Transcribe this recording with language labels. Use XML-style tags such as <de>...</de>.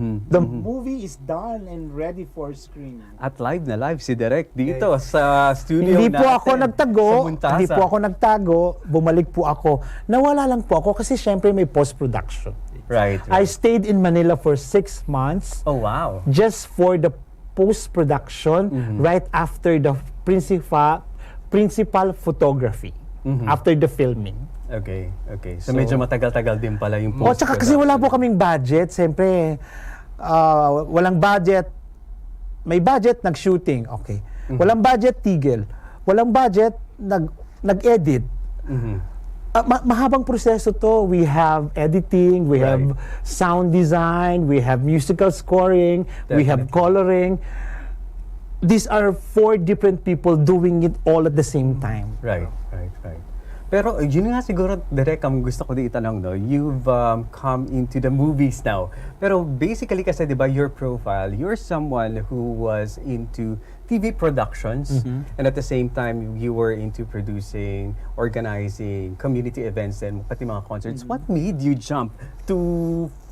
<en>The movie is done and ready for screening.</en> <tl>At live na live si Derek dito sa studio Hindi po natin. ako nagtago, sa Muntasa. hindi po ako nagtago, bumalik po ako. Nawala lang po ako kasi syempre may post-production.</tl> <en>Right. I stayed in Manila for 6 months Oh, wow. just for the post-production right after the principal photography, after the filming.</en> <tl>Okay, okay. So, medyo matagal-tagal din pala yung O, tsaka kasi wala po kaming budget. Siyempre, walang budget. May budget, nag-shooting. Okay. Walang budget, tigil. Walang budget, nag-edit. Mahabang proseso to.</tl> <en>We have editing, we have sound design, we have musical scoring, we have coloring. These are 4 different people doing it all at the same time. Right.</en> <tl>Pero yun nga siguro, Direk, ang gusto ko di itanong, no?</tl> <en>You've come into the movies now.</en> <tl>Pero basically kasi, di ba,</tl> <en>your profile, you're someone who was into TV productions, and at the same time, you were into producing, organizing community events and</en> <tl>pati mga</tl> <en>concerts. What made you jump to</en>